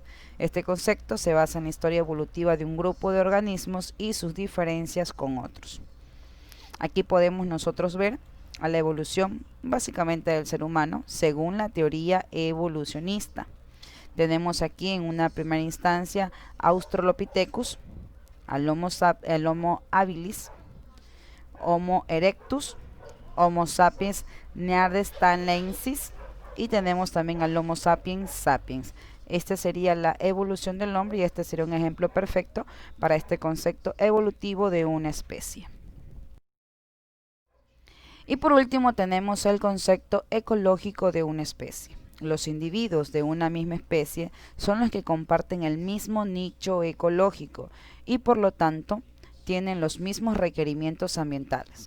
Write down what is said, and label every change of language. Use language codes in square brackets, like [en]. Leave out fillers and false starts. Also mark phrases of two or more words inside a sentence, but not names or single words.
[es] Este concepto se basa en la historia evolutiva de un grupo de organismos y sus diferencias con otros. Aquí podemos nosotros ver a la evolución básicamente del ser humano según la teoría evolucionista. Tenemos aquí en una primera instancia Australopithecus, al Homo habilis, Homo erectus, Homo sapiens neanderthalensis y tenemos también al Homo sapiens sapiens. Esta sería la evolución del hombre y este sería un ejemplo perfecto para este concepto evolutivo de una especie. Y por último tenemos el concepto ecológico de una especie. Los individuos de una misma especie son los que comparten el mismo nicho ecológico y por lo tanto tienen los mismos requerimientos ambientales.